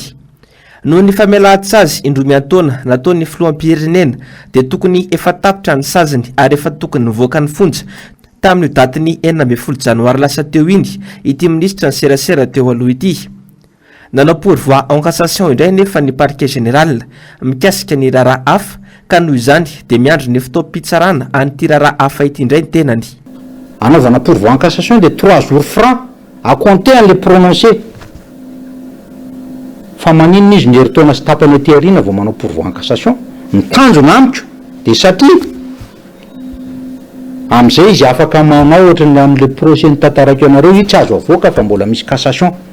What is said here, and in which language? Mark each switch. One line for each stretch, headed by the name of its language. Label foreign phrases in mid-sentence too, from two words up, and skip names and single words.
Malagasy: Noho ny famelahatsazy indromiantaona nataon'ny filoham-pirenena dia tokony efa tapitra ny saziny ary efa tokony nivoaka ny fonja tamin'io daty ny 12 janoary lasa teo iny ity ministra ny serasera teo aloha ity. Nanao
French: pourvoi en cassation
Malagasy: indray nefa ny parquet général mikasika ny raharaha hafa ka noho izany dia miandro ny fitaom-pitsarana an'ity raharaha hafa ity indray ny tenany.
French: Anaovana pourvoi en cassation de 3 jours francs à compter an'le prononcé.
Malagasy: Fa maninona izy ny heritaona sy tapany aty aoriana vao manao
French: pourvoi en cassation,
Malagasy: mitanjona amiko dia satria amin'izay izy afaka manao ohatrany amin'le procès ny tantarako ianareo io tsy azo avoaka fa mbola misy cassation.